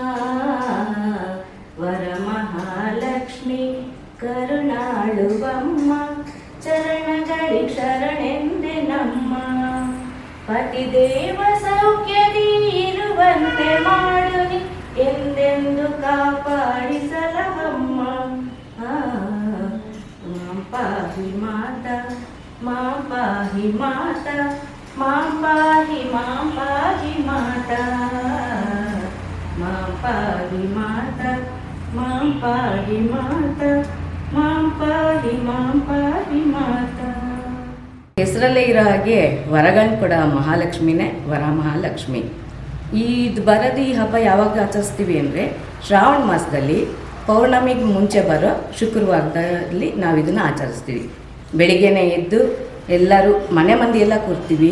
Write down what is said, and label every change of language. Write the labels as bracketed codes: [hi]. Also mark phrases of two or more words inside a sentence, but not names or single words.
[kn] ವರಮಹಾಲಕ್ಷ್ಮಿ ಕರುಣಾಳುವಮ್ಮ ಚರಣಗಳಿ ಶರಣೆಂದೆ ನಮ್ಮ. ಪತಿದೇವ ಸೌಖ್ಯದಿ ಇರುವಂತೆ ಮಾಡುನಿ ಎಂದೆಂದು ಕಾಪಾಡಿಸಲವಮ್ಮ. [sa] ಮಾಂ ಪಾಹಿ ಮಾತಾ ಮಾಂ ಪಾಹಿ ಮಾತಾ ಮಾಂ ಪಾಹಿ ಮಾತಾ ಮಾಂ ಪಾಹಿ ಮಾತಾ ಮಾಂ ಪಾಹಿ ಮಾತಾ ಮಾಂ ಪಾಹಿ ಮಾತಾ. [kn] ಹೆಸರಲ್ಲೇ ಇರೋ ಹಾಗೆ ವರಗನ್ ಕೂಡ ಮಹಾಲಕ್ಷ್ಮಿನೇ ವರಮಹಾಲಕ್ಷ್ಮಿ. ಇದು ಬರೋದು ಈ ಹಬ್ಬ ಯಾವಾಗ ಆಚರಿಸ್ತೀವಿ ಅಂದರೆ ಶ್ರಾವಣ ಮಾಸದಲ್ಲಿ ಪೌರ್ಣಮಿಗೆ ಮುಂಚೆ ಬರೋ ಶುಕ್ರವಾರದಲ್ಲಿ ನಾವು ಇದನ್ನು ಆಚರಿಸ್ತೀವಿ. ಬೆಳಿಗ್ಗೆನೇ ಎದ್ದು ಎಲ್ಲರೂ ಮನೆ ಮಂದಿ ಎಲ್ಲ ಕೂರ್ತೀವಿ.